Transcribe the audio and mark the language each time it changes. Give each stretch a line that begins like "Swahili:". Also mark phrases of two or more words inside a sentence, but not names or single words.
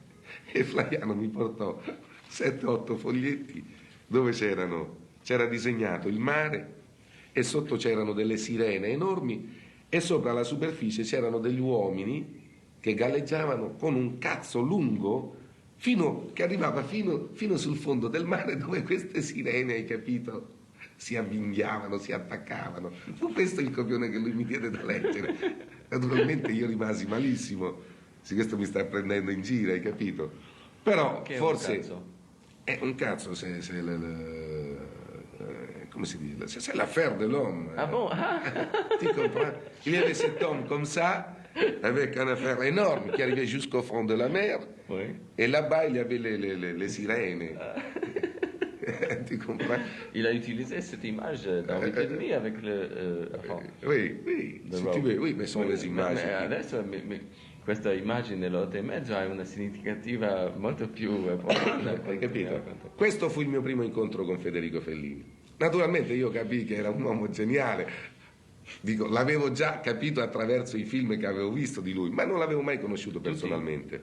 Italian: E Flaiano mi portò 7-8 foglietti dove c'era disegnato il mare e sotto c'erano delle sirene enormi e sopra la superficie c'erano degli uomini che galleggiavano con un cazzo lungo che arrivava fino sul fondo del mare, dove queste sirene, hai capito, si avvinghiavano, si attaccavano. Fu questo il copione che lui mi diede da leggere. Naturalmente io rimasi malissimo, sì, questo mi sta prendendo in giro, hai capito? Però Che è forse è un cazzo se come si dice,
French: c'est l'affaire de l'homme. Ah bon? Tu comprends? Il y avait cet homme comme ça, avec une affaire énorme qui arrivait jusqu'au fond de la mer, Oui. et là-bas il y avait les sirènes. Tu comprends? Il a utilisé cette image dans 8,5 avec le... Oui, se tu veux, oui, mais
Italian: sono le immagini. Adesso questa immagine dell'8 e mezzo ha una significativa molto più profonda. Hai capito? Questo fu il mio primo incontro con Federico Fellini. Naturalmente io capii che era un uomo geniale, dico, l'avevo già capito attraverso i film che avevo visto di lui, ma non l'avevo mai conosciuto personalmente.